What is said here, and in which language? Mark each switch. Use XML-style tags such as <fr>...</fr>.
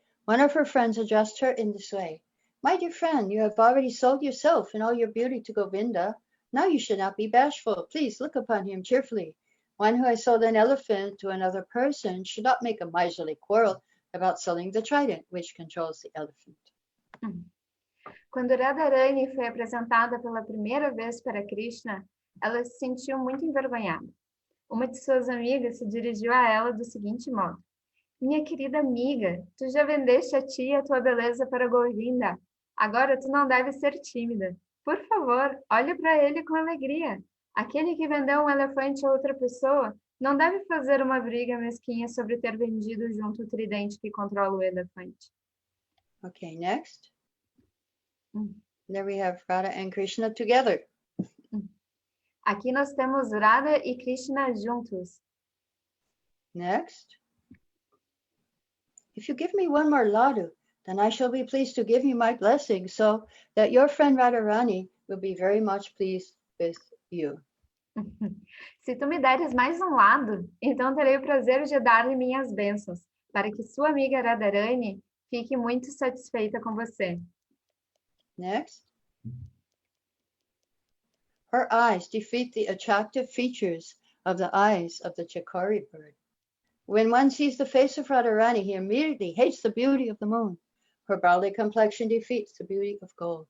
<en>One of her friends addressed her in this way: My dear friend, you have already sold yourself and all your beauty to Govinda. Now you should not be bashful. Please look upon him cheerfully. One who has sold an elephant to another person should not make a miserly quarrel about selling the trident, which controls the elephant.</en> <pt>Quando Radharani foi apresentada pela primeira vez para Krishna, ela se sentiu muito envergonhada. Uma de suas amigas se dirigiu a ela do seguinte modo: Minha querida amiga, tu já vendeste a ti a tua beleza para Govinda. Agora tu não deve ser tímida. Por favor, olhe para ele com alegria. Aquele que vendeu um elefante a outra pessoa não deve fazer uma briga mesquinha sobre ter vendido junto o tridente que controla o elefante.</pt> <en>Okay, next. There we have Radha and Krishna together.</en> <pt>Aqui nós temos Radha e Krishna juntos.</pt> <en>Next. If you give me one more ladu, then I shall be pleased to give you my blessing, so that your friend Radharani will be very much pleased with you.</en> <pt>Se tu me deres mais um lado, então terei o prazer de dar-lhe minhas bênçãos, para que sua amiga Radharani fique muito satisfeita com você.</pt> <en>Next. Her eyes defeat the attractive features of the eyes of the chakari bird. When one sees the face of Radharani, he immediately hates the beauty of the moon. her barley complexion defeats the beauty of gold.</en>